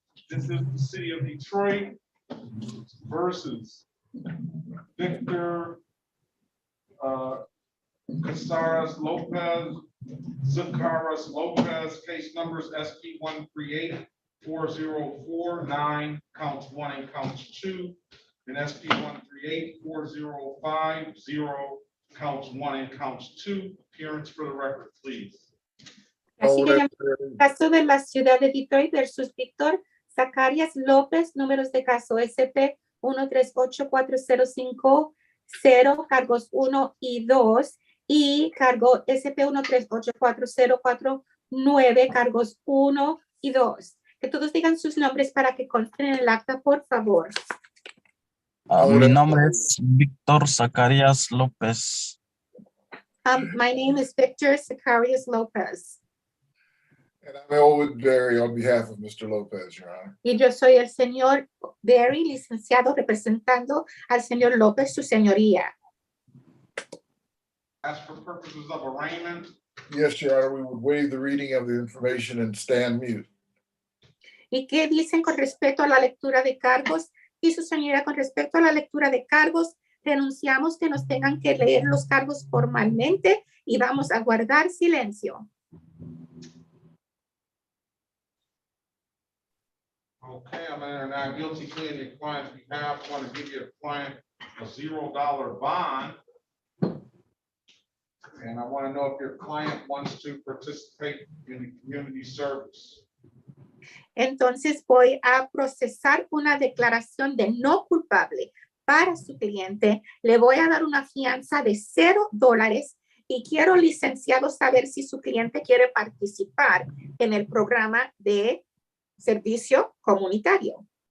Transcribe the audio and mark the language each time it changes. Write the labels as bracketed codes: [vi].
[en] This is the city of Detroit versus Victor Casares Lopez, Zucaras Lopez, case numbers SP 138-4049, counts 1 and counts 2, and SP 138-4050, counts 1 and counts 2. Appearance for the record, please. [es] Así que caso de la ciudad de Detroit versus Víctor Zacarias López, números de caso SP 1384050, cargos 1 y 2, y cargo SP 1384049, cargos 1 y 2. Que todos digan sus nombres para que consten en el acta, por favor. Mi nombre es Víctor Zacarias López. [en] My name is Victor Zacarias Lopez. And I'm Elwood Berry on behalf of Mr. Lopez, Your Honor. [es] Y yo soy el señor Berry, licenciado, representando al señor López, su señoría. [en] As for purposes of arraignment. Yes, Your Honor, we would waive the reading of the information and stand mute. [es] ¿Y qué dicen con respecto a la lectura de cargos? Y su señoría, con respecto a la lectura de cargos, denunciamos que nos tengan que leer los cargos formalmente y vamos a guardar silencio. [en] Okay, I'm entering not guilty plea in your client's behalf. I want to give your client a $0 bond. And I want to know if your client wants to participate in the community service. [es] Entonces voy a procesar una declaración de no culpable para su cliente. Le voy a dar una fianza de $0 y quiero, licenciado, saber si su cliente quiere participar en el programa de servicio comunitario.